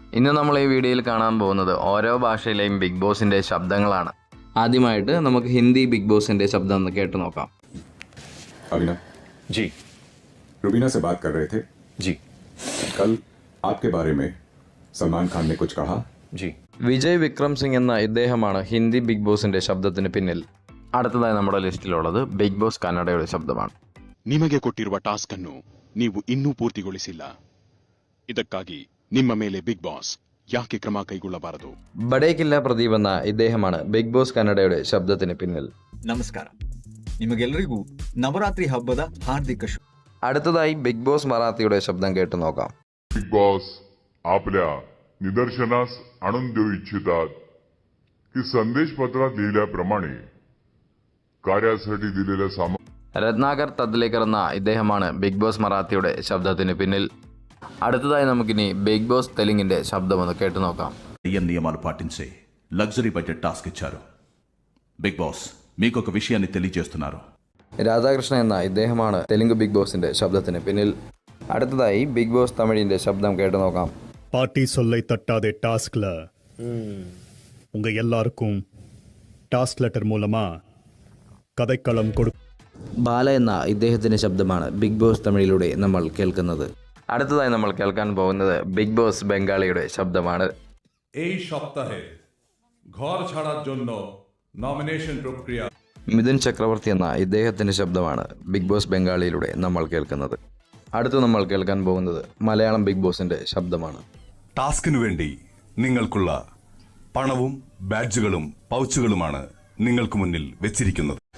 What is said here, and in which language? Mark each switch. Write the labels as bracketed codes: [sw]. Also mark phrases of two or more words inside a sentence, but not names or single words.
[ml] ഇന്ന് നമ്മൾ ഈ വീഡിയോയിൽ കാണാൻ പോകുന്നത് ഓരോ ഭാഷയിലെയും ബിഗ് ബോസിൻ്റെ ശബ്ദങ്ങളാണ്. ആദ്യമായിട്ട് നമുക്ക് ഹിന്ദി ബിഗ് ബോസിൻ്റെ ശബ്ദം ഒന്ന് കേട്ട് നോക്കാം. [hi] अभिनव जी रुबीना से बात कर रहे थे. जी कल आपके बारे में सलमान खान ने कुछ कहा. जी [ml] വിജയ് വിക്രം സിംഗ് എന്ന ഇദ്ദേഹമാണ് ഹിന്ദി ബിഗ് ബോസിൻ്റെ ശബ്ദത്തിന് പിന്നിൽ. അടുത്തതായി നമ്മുടെ ലിസ്റ്റിലുള്ളത് ബിഗ് ബോസ് കന്നഡയുടെ ശബ്ദമാണ്. [kn] ನಿಮಗೆ ಕೊಟ್ಟಿರುವ ಟಾಸ್ಕ್ ಅನ್ನು ನೀವು ಇನ್ನೂ ಪೂರ್ತಿಗೊಳಿಸಿಲ್ಲ. ಇದಕ್ಕಾಗಿ ನಿಮ್ಮ ಮೇಲೆ ಬಿಗ್ ಬಾಸ್ ಯಾಕೆ ಕ್ರಮ ಕೈಗೊಳ್ಳಬಾರದು? [ml] ബഡേക്കില്ല പ്രദീപ് എന്ന ഇദ്ദേഹമാണ് ബിഗ് ബോസ് കന്നഡയുടെ ശബ്ദത്തിന് പിന്നിൽ. [kn] ನಮಸ್ಕಾರ, ನಿಮಗೆಲ್ಲರಿಗೂ ನವರಾತ್ರಿ ಹಬ್ಬದ ಹಾರ್ದಿಕ ಶುಭ. [ml] അടുത്തതായി ബിഗ് ബോസ് മറാത്തിയുടെ ശബ്ദം കേട്ടു നോക്കാം. [mr] बिग बॉस आपल्या निदर्शनास आणून देऊ इच्छितात की संदेश पत्रात लिहिल्याप्रमाणे कार्यासाठी दिलेल्या [ml] രത്നാകർ തദ്ലേക്കർ എന്ന ഇദ്ദേഹമാണ് ബിഗ് ബോസ് മറാത്തിയുടെ ശബ്ദത്തിന് പിന്നിൽ. അടുത്തതായി നമുക്കിനി ബിഗ് ബോസ് തെലുങ്കിന്റെ శబ్దం ഒന്ന് കേട്ടു നോക്കാം. [te] నియమాలు పాటించే [en] luxury budget task [te] ఇచ్చారు. బిగ్ బాస్ మీకు ఒక విషయాన్ని తెలియజేస్తున్నారు. [ml] രാധാകൃഷ്ണൻ എന്ന ഇദ്ദേഹമാണ് തെലുങ്ക് ബിഗ് ബോസിന്റെ ശബ്ദത്തിന് പിന്നിൽ. അടുത്തതായി ബിഗ് ബോസ് തമിഴിന്റെ ശബ്ദം കേട്ടു നോക്കാം. [ta] பாட்டி சொல்லை தட்டாதே டாஸ்க்ல உங்க எல்லாருக்கும் [en] task letter [ta] மூலமா கதைக்களம் கொடு. [ml] ബാല എന്ന ഇദ്ദേഹത്തിന്റെ ശബ്ദമാണ് ബിഗ് ബോസ് തമിഴിലൂടെ നമ്മൾ കേൾക്കുന്നത്. അടുത്തതായി നമ്മൾ കേൾക്കാൻ പോകുന്നത് ബിഗ് ബോസ് ബംഗാളിയുടെ ശബ്ദമാണ്. [bn] এই সপ্তাহে ঘর ছাড়ার জন্য নমিনেশন প্রক্রিয়া. [ml] മിഥുൻ ചക്രവർത്തി എന്ന ഇദ്ദേഹത്തിന്റെ ശബ്ദമാണ് ബിഗ് ബോസ് ബംഗാളിയിലൂടെ നമ്മൾ കേൾക്കുന്നത്. അടുത്ത് നമ്മൾ കേൾക്കാൻ പോകുന്നത് മലയാളം ബിഗ് ബോസിന്റെ ശബ്ദമാണ്. ടാസ്കിനു വേണ്ടി നിങ്ങൾക്കുള്ള പണവും ബാഡ്ജുകളും പൗച്ചുകളുമാണ് നിങ്ങൾക്ക് മുന്നിൽ വെച്ചിരിക്കുന്നത്.